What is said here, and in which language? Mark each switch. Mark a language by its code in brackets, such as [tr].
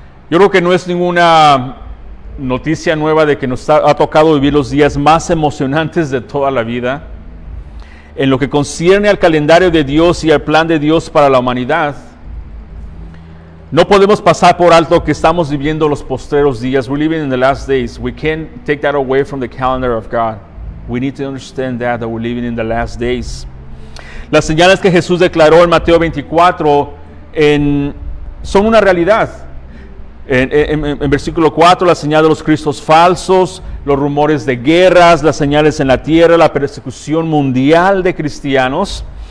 [es] Yo creo que no es ninguna noticia nueva de que nos ha tocado vivir los días más emocionantes de toda la vida. En lo que concierne al calendario de Dios y al plan de Dios para la humanidad, no podemos pasar por alto que estamos viviendo los postreros días. [en] We're living in the last days. We can't take that away from the calendar of God. We need to understand that we're living in the last days. [es] Las señales que Jesús declaró en Mateo 24 son una realidad. En versículo 4, la señal de los cristos falsos, los rumores de guerras, las señales en la tierra, la persecución mundial de cristianos.